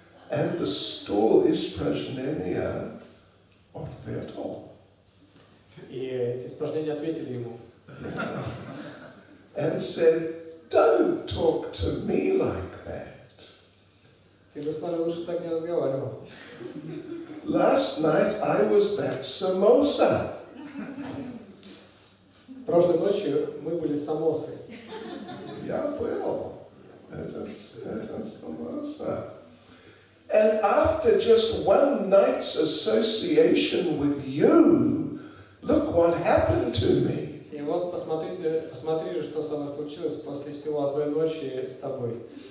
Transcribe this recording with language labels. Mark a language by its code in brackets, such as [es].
[en] And the stool [ru] испражнения ответил. И эти испражнения ответили ему. [en] And said, don't talk to me like that. [ru] Ты бы с нами лучше так не разговаривал. [en] Last night I was that samosa. [ru] Прошлой ночью мы были самосы. Я был. Это samosa. [en] And after just one night's association with you, look what happened to me. [ru] И вот посмотри же, что со мной случилось после всего одной ночи с тобой.